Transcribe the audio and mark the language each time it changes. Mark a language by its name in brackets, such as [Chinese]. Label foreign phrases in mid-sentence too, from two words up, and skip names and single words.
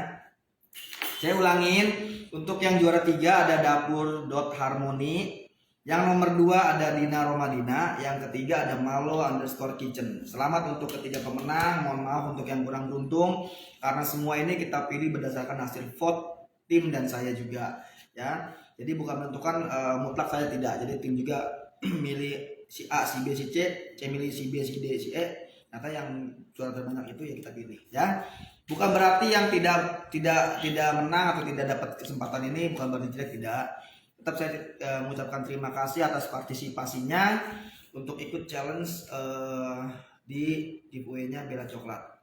[Indonesian] Saya ulangin, untuk yang juara 3 ada dapur.harmony, yang nomor 2 ada Dina Romadina, yang ketiga ada malo_kitchen. Selamat untuk ketiga pemenang. Mohon maaf untuk yang kurang beruntung, karena semua ini kita pilih berdasarkan hasil vote tim dan saya juga ya. Jadi bukan menentukan mutlak saya tidak. Jadi tim juga milih si A, si B, si C, milih si B, si D, si E. Ternyata yang suara terbanyak itu ya kita pilih ya. Bukan berarti yang tidak menang atau tidak dapat kesempatan ini bukan berarti tidak. Tetap saya mengucapkan terima kasih atas partisipasinya untuk ikut challenge di giveaway-nya Bella Coklat.